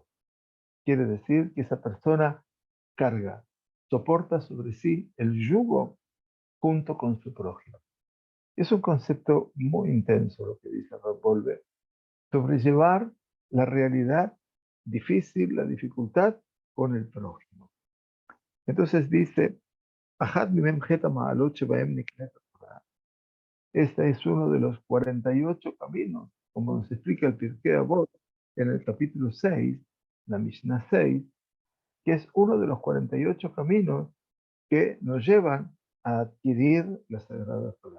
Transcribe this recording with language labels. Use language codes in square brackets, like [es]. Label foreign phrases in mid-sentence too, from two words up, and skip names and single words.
[es] Quiere decir que esa persona carga, soporta sobre sí el yugo junto con su prójimo. Es un concepto muy intenso lo que dice Rab Volve, sobrellevar la realidad difícil, la dificultad con el prójimo. Entonces dice, [he] "אחד ממ ח מעלות שבהם נקנית תורה". [es] Este es uno de los 48 caminos, como nos explica el Pirkei Avot en el capítulo 6, la Mishnah 6, que es uno de los 48 caminos que nos llevan a adquirir la Sagrada Torah.